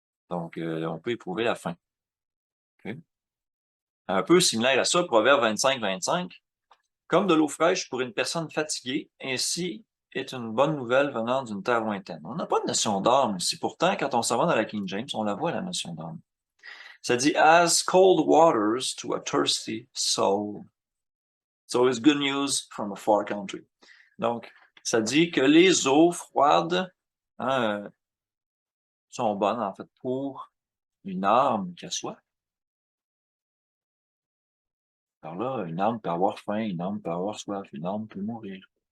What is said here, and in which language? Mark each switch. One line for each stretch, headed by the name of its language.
French: Donc, on peut éprouver la faim. Okay? Un peu similaire à ça, Proverbe 25-25. Comme de l'eau fraîche pour une personne fatiguée, ainsi est une bonne nouvelle venant d'une terre lointaine. On n'a pas de notion d'âme ici. Pourtant, quand on s'en va dans la King James, on la voit, la notion d'âme. Ça dit,
English: as cold waters to a thirsty soul. So it's good news from a far country.
French: Donc, ça dit que les eaux froides hein, sont bonnes, en fait, pour une âme qui a soif. Alors là, une âme peut avoir faim, une âme peut avoir soif, une âme peut mourir.